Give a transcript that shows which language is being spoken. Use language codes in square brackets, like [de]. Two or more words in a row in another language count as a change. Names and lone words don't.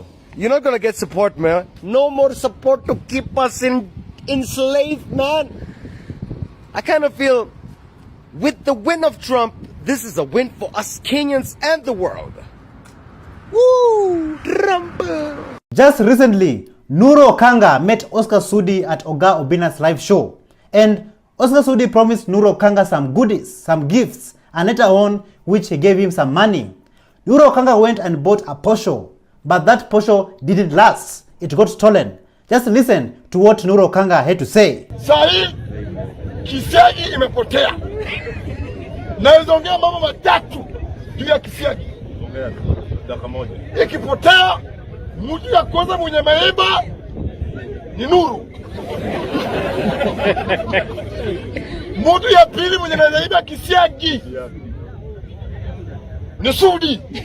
[en] You're not gonna get support, man. No more support to keep us enslaved, man. I kind of feel with the win of Trump, this is a win for us Kenyans and the world. Woo! Trump! Just recently, Nuru Okanga met Oscar Sudi at Oga Obina's live show. And Oscar Sudi promised Nuru Okanga some goodies, some gifts, and later on, which he gave him some money. Nuru Okanga went and bought a Porsche, but that Porsche didn't last. It got stolen. Just listen to what Nuru Okanga had to say. [sw] Sahi, kisiagi imepotea. Naweza ongea mambo matatu juu ya kisiagi. Ongea dakika moja. Ikipotea, mtu ya kwanza mwenye maiba ni Nuru. Mtu ya pili mwenye anaiba kisiagi ni Sudi.